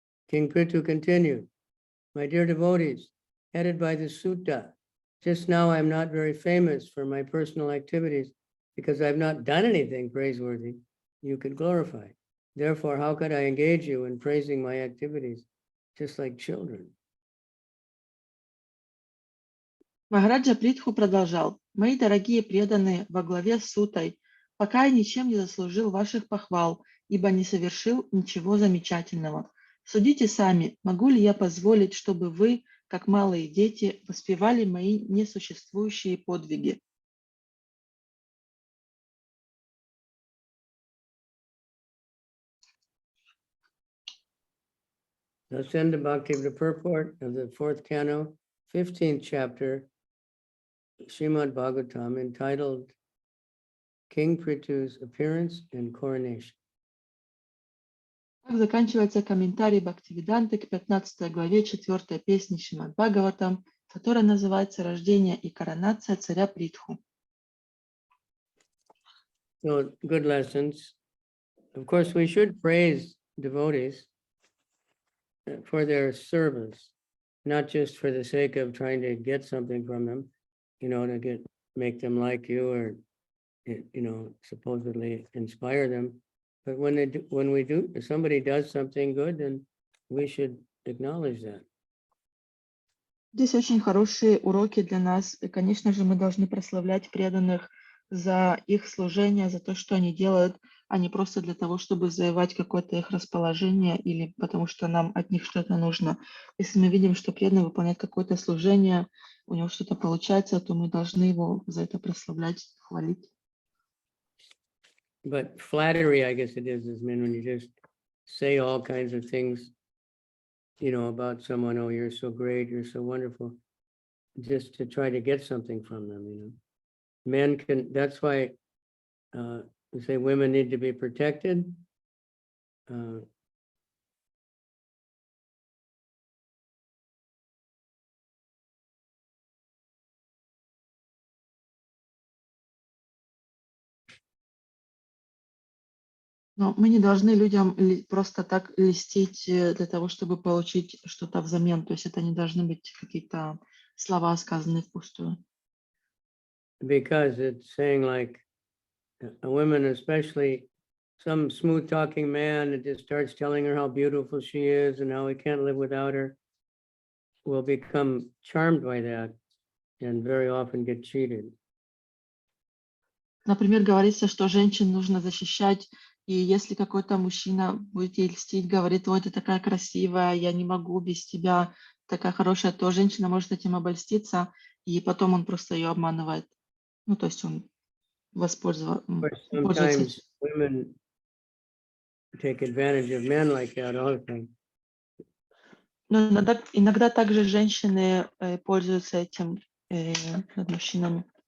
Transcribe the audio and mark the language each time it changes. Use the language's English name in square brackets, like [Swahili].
[English] King Prithu continued, my dear devotees, headed by the sutta, just now I'm not very famous for my personal activities because I've not done anything praiseworthy you could glorify. Therefore, how could I engage you in praising my activities just like children? [Russian] Махараджа Притху продолжал: «Мои дорогие преданные во главе с Сутой, пока я ничем не заслужил ваших похвал, ибо не совершил ничего замечательного. Судите сами, могу ли я позволить, чтобы вы, как малые дети, воспевали мои несуществующие подвиги?» [English] Thus end the Bhaktivedanta purport of the 4th canto, 15th chapter, Srimad Bhagavatam, entitled King Prithu's Appearance and Coronation. [Russian] Так заканчивается комментарий Бхактивиданты к 15 главе 4 песни Шримад Бхагаватам, которая называется «Рождение и коронация царя Притху». [English] So, good lessons. Of course, we should praise devotees for their service, not just for the sake of trying to get something from them, to make them like you or, supposedly inspire them. But if somebody does something good, then we should acknowledge that. [Russian] Здесь очень хорошие уроки для нас. И, конечно же, мы должны прославлять преданных за их служение, за то, что они делают, а не просто для того, чтобы завоевать какое-то их расположение или потому что нам от них что-то нужно. Если мы видим, что преданный выполняет какое-то служение, у него что-то получается, то мы должны его за это прославлять, хвалить. [English] But flattery, I guess it is when you just say all kinds of things, about someone, oh, you're so great, you're so wonderful, just to try to get something from them, Men can, that's why we say women need to be protected. [Russian] Но мы не должны людям просто так льстить для того, чтобы получить что-то взамен. То есть это не должны быть какие-то слова, сказанные впустую. [English] Because it's saying like, women, especially some smooth talking man that just starts telling her how beautiful she is and how he can't live without her, will become charmed by that and very often get cheated. [Russian] Например, говорится, что женщин нужно защищать, и если какой-то мужчина будет ей льстить, говорит: ой, ты такая красивая, я не могу без тебя, такая хорошая, то женщина может этим обольститься, и потом он просто ее обманывает. Ну, то есть он [English] Of course, [Russian] пользуется [English] sometimes women take advantage of men like that also. [Russian] Но иногда также женщины пользуются этим над мужчинами.